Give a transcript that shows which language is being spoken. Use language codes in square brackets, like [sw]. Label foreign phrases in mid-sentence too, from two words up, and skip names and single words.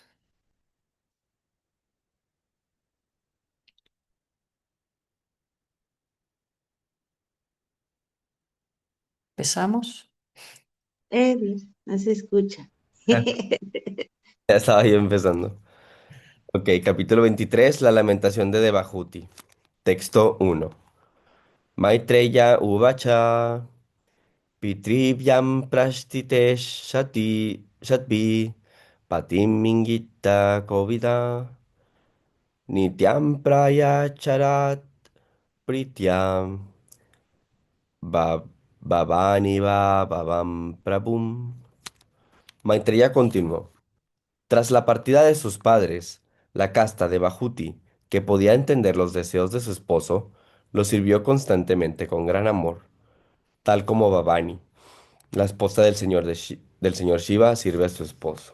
[es] ¿Empezamos? No se escucha. Ya estaba yo empezando. Ok, capítulo 23, la lamentación de Devahuti. Texto 1. [sa] Maitreya Uvacha Pitrivyam Prashtite Shatvi Patim Mingita Kovida Nityam Prayacharat Prityam Bhavani Bhavam Prabhum. [es] Maitreya continuó. Tras la partida de sus padres, la casta de Bahuti, que podía entender los deseos de su esposo, lo sirvió constantemente con gran amor, tal como Bhavani, la esposa del señor Shiva, sirve a su esposo.